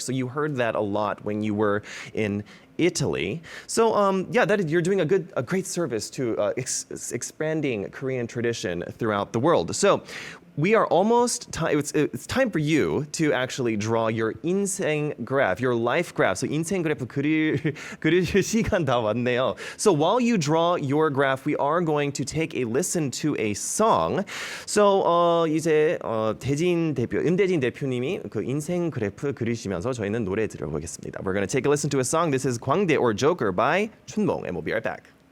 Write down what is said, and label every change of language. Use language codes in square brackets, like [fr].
[en] So you heard that a lot when you were in Italy. So you're doing a great service to expanding Korean tradition throughout the world. So we are almost time. It's time for you to actually draw your 인생 graph, your life graph. [ko] So 인생 그래프 그릴 시간 다 왔네요. [en] So while you draw your graph, we are going to take a listen to a song. [ko] So 이제 은대진 대표님이 그 인생 그래프 그리시면서 저희는 노래 들어보겠습니다. [en] We're going to take a listen to a song. This is 광대 or Joker by 춘몽, and we'll be right back.